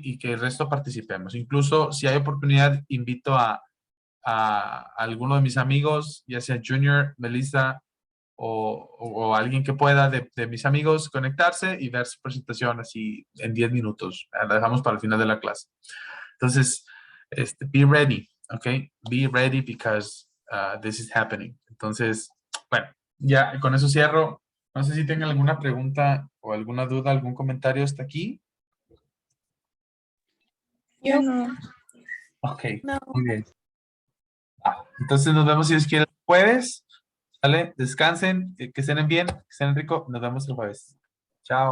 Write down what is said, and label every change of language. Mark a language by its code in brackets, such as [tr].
[es] Y que el resto participemos. Incluso si hay oportunidad, invito a alguno de mis amigos, ya sea Junior, Melissa o alguien que pueda de mis amigos conectarse y dar su presentación así en 10 minutos. La dejamos para el final de la clase. Entonces, [en] be ready, [es] ¿ok? [en] Be ready because this is happening. [es] Entonces, bueno, ya con eso cierro. No sé si tengan alguna pregunta o alguna duda, algún comentario hasta aquí. Yo no. Ok, No. muy bien. Entonces nos vemos si Dios quiere el jueves. ¿Sale? Descansen, que estén bien, que estén rico. Nos vemos el jueves. Chao.